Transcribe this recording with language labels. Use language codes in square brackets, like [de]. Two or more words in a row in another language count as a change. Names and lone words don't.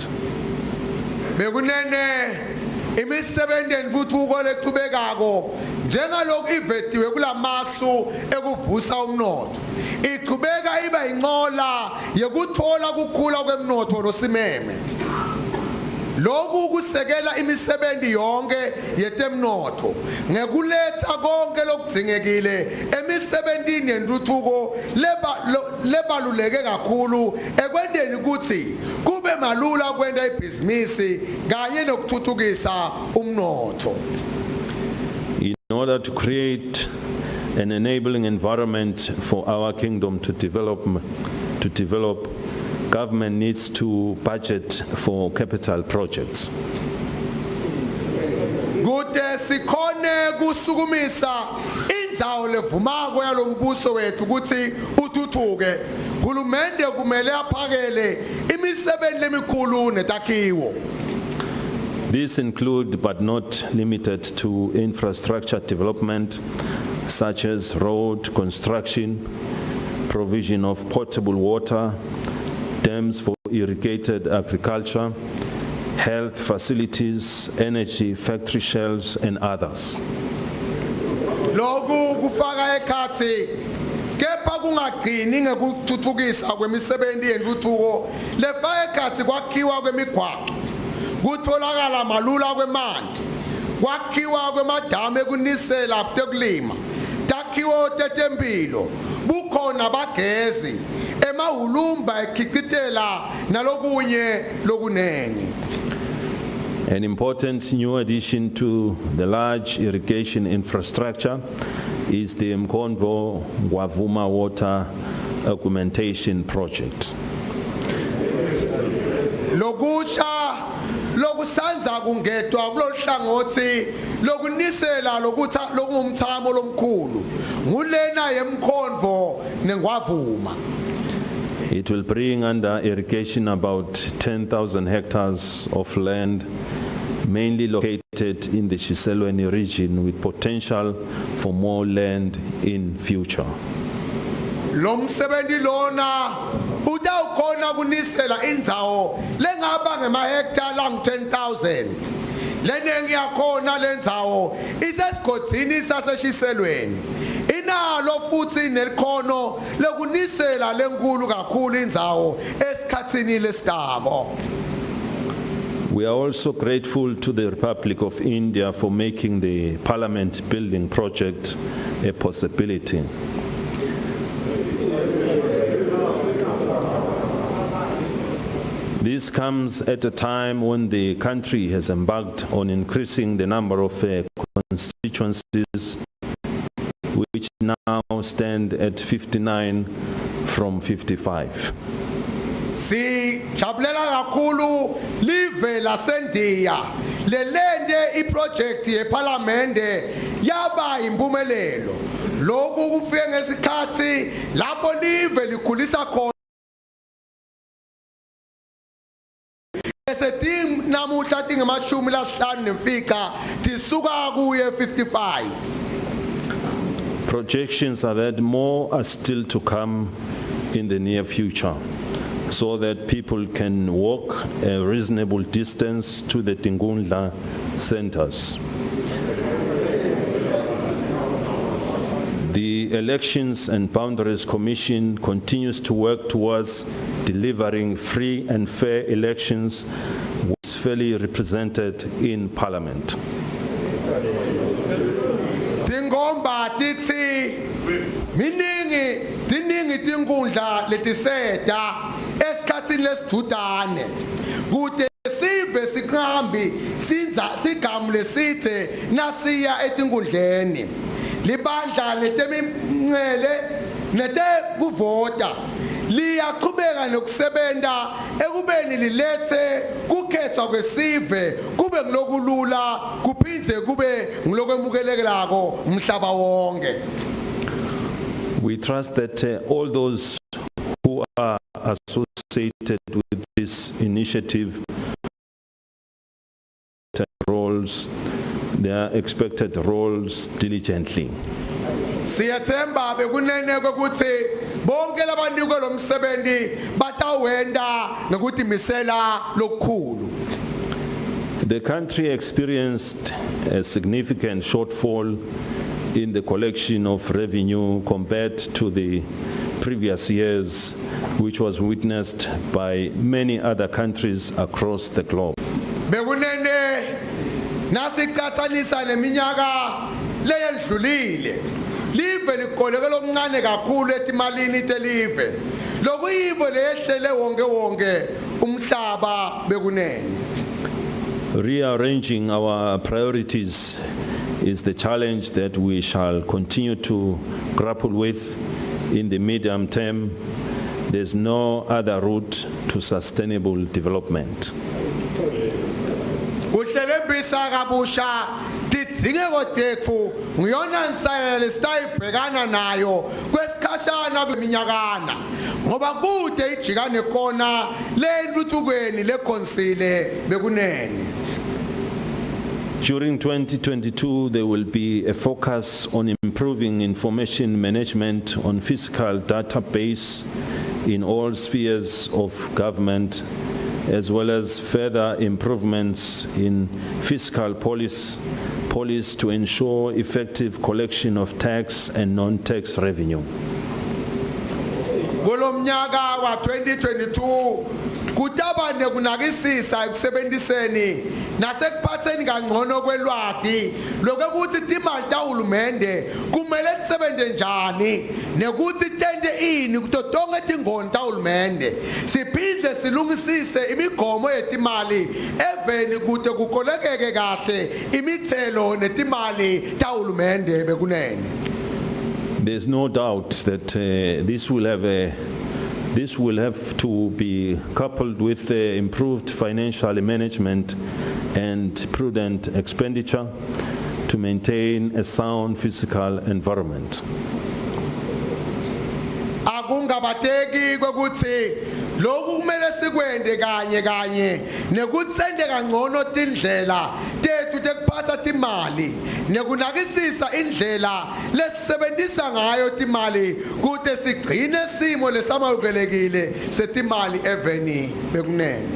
[ss] Bekunene imisebenzi entuthuko leqhubekako njengalokhu ivediwe kulamasu ekuvusa umnotho iqhubeka iba inqola yekuthola ukukhula kwemnotho losimeme. Lokhu kusekela imisebenzi yonke yetemnotho ngekuletha konke lokudzingekile emisebenzini yentuthuko lebaluleke kakhulu ekwendeni ukuthi kube malula kwenda ibhizinisi kanye nokuthuthukisa umnotho. [en] In order to create an enabling environment for our kingdom to develop, government needs to budget for capital projects. [ss] Kude sikhone kusukumisa indzawo levumako yalombuso wethu ukuthi uthuthuke, hulumende kumele aphakele imisebenzi emikhulu netakhiwo. [en] These include, but not limited to, infrastructure development, such as road construction, provision of potable water, dams for irrigated agriculture, health facilities, energy, factory shelves, and others. [ss] Lokhu kufaka ekhathi kepha kungagcini ngekuthuthukisa kwemisebenzi yentuthuko lefaka ekhathi kwakhiwa kwemigwaqo, kutholakala malula kwemanti, kwakhiwa kwemadamu ekunisela tekulima, takhiwo tetempilo, bukhona bagezi, emahulumba ekhicitela nalokunye lokunengi. [en] An important new addition to the large irrigation infrastructure is the Mkonvo Wavuma Water Augmentation Project. [ss] Lokusha lokusanza kungedwa kulohlangothi lokunisela lokungumthamo lomkhulu ngulena yemkhonvo nengwavuma. [en] It will bring under irrigation about 10,000 hectares of land, mainly located in the Eswatini region, with potential for more land in future. [ss] Lomsebenzi lona utawukhona kunisela indzawo lengaba ngemahektar lang 10,000. Lenengi yakhona lendzawo isesigodini saseshiselweni. Inalo futhi nelikhono lokunisela lenkulu kakhulu indzawo esikhatsini lesitabo. [en] We are also grateful to the Republic of India for making the parliament building project a possibility. This comes at a time when the country has embarked on increasing the number of constituencies, which now stand at 59 from 55. [ss] Si chabulela kakhulu live lasendiya lelende iproject yeparlamente yaba impumelelo. Lokhu kufike ngesikhathi lapho live likhulisa khona esetim namuhla tingemashumi lasihlanu nemfica tisuka kuye 55. [en] Projections are that more are still to come in the near future, so that people can walk a reasonable distance to the Tingundla centers. The Elections and Boundaries Commission continues to work towards delivering free and fair elections which is fairly represented in Parliament. [ss] Tingomba tithi tiningi tingundla letiseta esikhatsini lesidudane kude sive siqhambi sigamu lesithe nasiya etingundleni libandla letemingcele netekuvota liyaqhubeka nokusebenta ekubeni lilethe kukhethwa kwesive kube ngilokulula kuphindze kube ngilokwemukelekako umhlaba wonke. [en] We trust that all those who are associated with this initiative roles their expected roles diligently. [ss] Siyathemba bekunene ukuthi bonke labanike lo msebenzi batawenda ngokuthi misela lokukhulu. [en] The country experienced a significant shortfall in the collection of revenue compared to the previous years, which was witnessed by many other countries across the globe. [ss] Bekunene nasikhathalisa neminyaka leyendlulile live likoleke lokuncane kakhulu etimalini telive lokuyibo leyehlele wonke umhlaba bekunene. [en] Rearranging our priorities is the challenge that we shall continue to grapple with in the medium term. There's no other route to sustainable development. [ss] Uhlelembisa kabusha tidingeko tethu ngiyona nsayele sitayibhekana nayo kwesikhashana kweminyakana ngoba kude ijikane khona lentuthukwini lekonsile bekunene. [en] During 2022, there will be a focus on improving information management on fiscal database in all spheres of government, as well as further improvements in fiscal policy to ensure effective collection of tax and non-tax revenue. [ss] Kulomnyaka wa 2022 kutabane kunakisisa ekusebenziseni nasekuphatheni kangcono kwelwati lokuthi imali tahulumende kumele sisebenze njani nekuthi tende ini kuto tonke tingoni tahulumende siphinde silungisise imigomo yetimali eveni kude kukolekeke kahle imithelo netimali tahulumende bekunene. [en] There's no doubt that this will have to be coupled with improved financial management and prudent expenditure to maintain a sound fiscal environment. [ss] Akungabateki kwekuthi lokhu kumele sikwende kanye nekuthi sende kangcono tindlela tethu tekuphatha timali nekunakisisa indlela lesisebenzisa ngayo timali kude sigcine simo lesamukelekile setimali eveni bekunene.